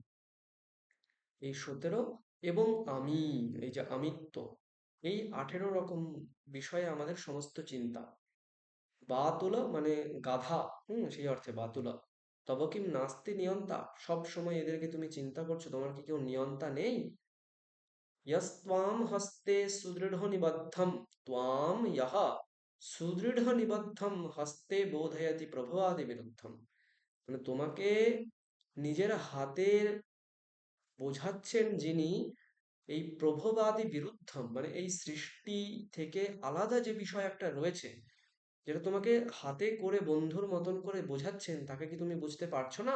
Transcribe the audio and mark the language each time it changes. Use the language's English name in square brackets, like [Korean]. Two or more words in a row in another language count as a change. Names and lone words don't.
[Bangla] এই 17, এবং আমি, এই যে আমিত্ব, এই 18 রকম বিষয়ে আমাদের সমস্ত চিন্তা। বাতুল মানে গাধা, সেই অর্থে বাতুলা। [Sanskrit] তব কিম নাস্তি নিয়ন্তা, [Bangla] সব সময় এদেরকে তুমি চিন্তা করছো, তোমার কি কেউ নিয়ন্তা নেই? [Sanskrit] यस्त्वां हस्ते सुदृढ़ निबद्धं त्वां यः सुदृढ़ निबद्धं हस्ते बोधयति प्रभवादि विरुद्धम। [Bangla] মানে তোমাকে নিজের হাতের বোঝাচ্ছেন যিনি, এই [Sanskrit] প্রভবাদী বিরুদ্ধম [Bangla] মানে এই সৃষ্টি থেকে আলাদা যে বিষয় একটা রয়েছে, যেটা তোমাকে হাতে করে বন্ধুর মতন করে বোঝাচ্ছেন, তাকে কি তুমি বুঝতে পারছো না?